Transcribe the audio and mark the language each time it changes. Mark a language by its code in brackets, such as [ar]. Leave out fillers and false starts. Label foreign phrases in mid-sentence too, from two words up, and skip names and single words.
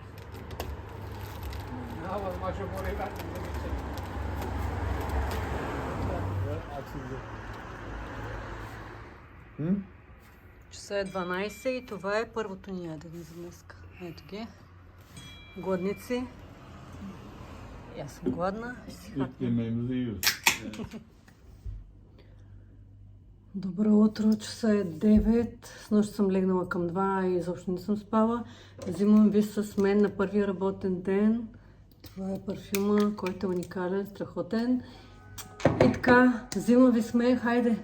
[tr] Ne yapalım? Maçı orayı ver. Açıldı. Hı? [bg] Часа е 12 и това е първото ни ядене за днес. Ето ги. Гладници. И аз съм гладна. Ще си [tr] İlk [bg] хапнем. [tr] yemeğimizi yiyoruz. [bg] Добро утро, часа е 9. С нощ съм легнала към 2 и изобщо не съм спала. Взимам ви с мен на първия работен ден. Това е парфюма, който е уникален, страхотен. И така, взимам ви с мен, хайде!